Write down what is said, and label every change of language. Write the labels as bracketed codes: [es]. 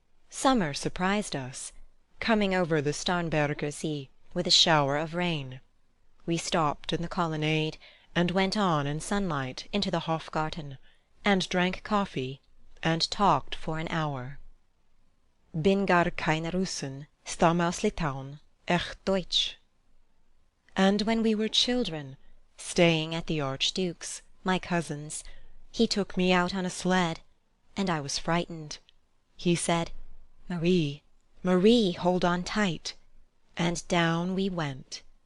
[en] Summer surprised us, coming over the Starnberger See with a shower of rain. We stopped in the colonnade, and went on in sunlight into the Hofgarten, and drank coffee, and talked for an hour. [de] Bin gar keine Russen, stamm aus Litauen, echt Deutsch. [en] And when we were children, staying at the Archduke's, my cousin's, he took me out on a sled, and I was frightened. He said, "Marie, Marie, hold on tight," and down we went.